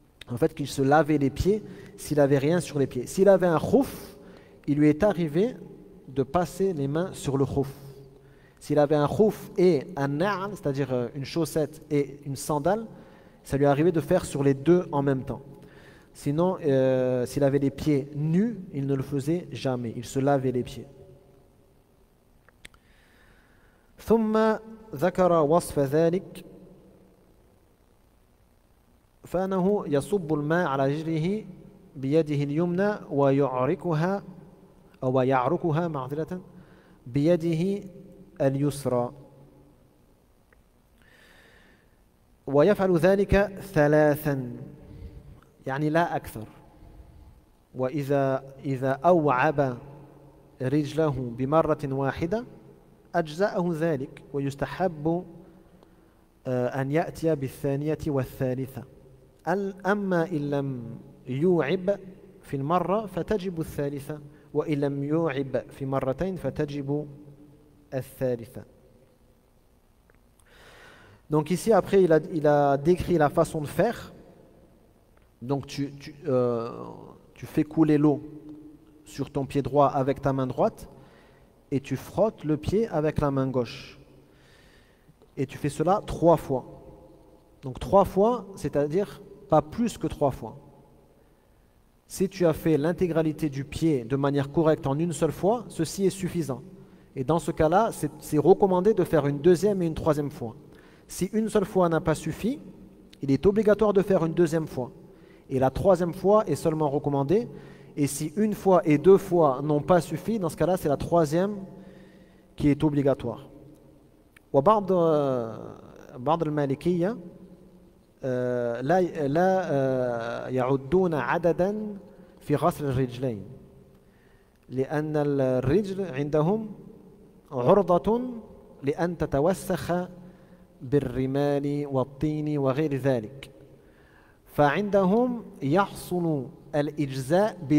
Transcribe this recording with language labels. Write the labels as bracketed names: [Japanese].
[French] En fait, qu'il se lavait les pieds s'il n'avait rien sur les pieds. S'il avait un khouf, il lui est arrivé de passer les mains sur le khouf. S'il avait un khouf et un na'al, c'est-à-dire une chaussette et une sandale, ça lui est arrivé de faire sur les deux en même temps. Sinon, s'il avait les pieds nus, il ne le faisait jamais. Il se lavait les pieds. [Arabic] ثم ذكر وصف ذلك فأنه يصب الماء على رجله بيده اليمنى ويعركها أو يعركها معذرة بيده اليسرى ويفعل ذلك ثلاثا يعني لا أكثر وإذا أوعب رجله بمرة واحدة أجزأه ذلك ويستحب أن يأتي بالثانية والثالثة أما إن لم يوعب في المرة فتجب الثالثة وإن لم يوعب في مرتين فتجب الثالثة. [French] Donc ici après il a décrit la façon de faire. Donc tu fais couler l'eau sur ton pied droit avec ta main droite et tu frottes le pied avec la main gauche. Et tu fais cela 3 fois. Donc 3 fois, c'est-à-dire pas plus que 3 fois. Si tu as fait l'intégralité du pied de manière correcte en une seule fois, ceci est suffisant. Et dans ce cas-là, c'est recommandé de faire une deuxième et une troisième fois. Si une seule fois n'a pas suffi, il est obligatoire de faire une deuxième fois. Et la troisième fois est seulement recommandée. Et si une fois et 2 fois n'ont pas suffi, dans ce cas-là, c'est la troisième qui est obligatoire. [Arabic] وبعض بعض المالكية لا يعدون عددا في غسل الرجلين لأن الرجل عندهم عرضة لأن تتوسخ بالرمال والطين وغير ذلك فعندهم يحصل الإجزاء